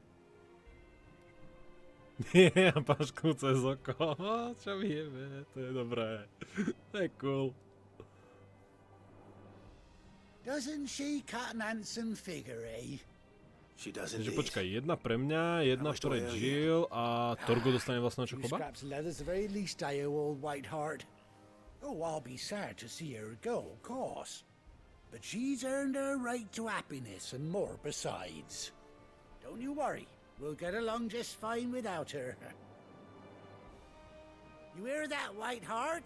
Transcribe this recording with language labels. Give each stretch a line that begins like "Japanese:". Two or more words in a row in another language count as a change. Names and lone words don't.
Slovak: Nie, pašku cez oko. Čo vieme, to je dobré. To je cool.
English: Doesn't she cut an handsome figure, eh? She does
Slovak: Takže
English: indeed.
Slovak: počkaj, jedna pre mňa, jedna pre Jill a Torgo dostane vlastného
English: Few
Slovak: Chocoba?
English: scraps of leather's the very least I owe old Whiteheart. Oh, I'll be sad to see her go, of course. But she's earned her right to happiness and more besides. Don't you worry. We'll get along just fine without her. You hear that, Whiteheart?